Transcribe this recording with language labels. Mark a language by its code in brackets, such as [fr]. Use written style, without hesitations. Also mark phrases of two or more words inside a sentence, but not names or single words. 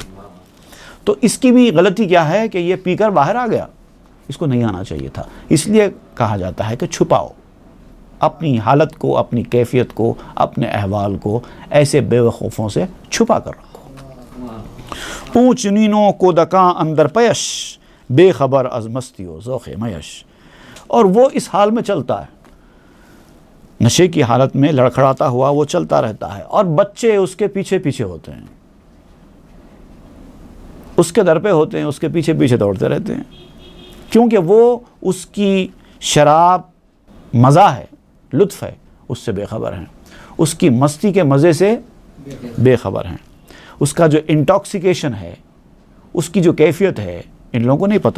[ur] تو اس کی بھی غلطی کیا ہے کہ یہ پی کر باہر آ گیا، اس کو نہیں آنا چاہیے تھا۔ اس لیے کہا جاتا ہے کہ چھپاؤ اپنی حالت کو، اپنی کیفیت کو، اپنے احوال کو ایسے بے وقوفوں سے چھپا کر رکھو۔ [fa] اونچ نینوں کو دکاں اندر پیش، بے خبر از مستی و ذوق میش، [ur] اور وہ اس حال میں چلتا ہے، نشے کی حالت میں لڑکھڑاتا ہوا وہ چلتا رہتا ہے، اور بچے اس کے پیچھے پیچھے ہوتے ہیں، اس کے در پہ ہوتے ہیں، اس کے پیچھے پیچھے دوڑتے رہتے ہیں، کیونکہ وہ اس کی شراب مزہ ہے، لطف ہے، اس سے بے خبر ہیں، اس کی مستی کے مزے سے بے خبر ہیں، اس کا جو انٹاکسیکیشن ہے، اس کی جو کیفیت ہے، ان لوگوں کو نہیں پتہ۔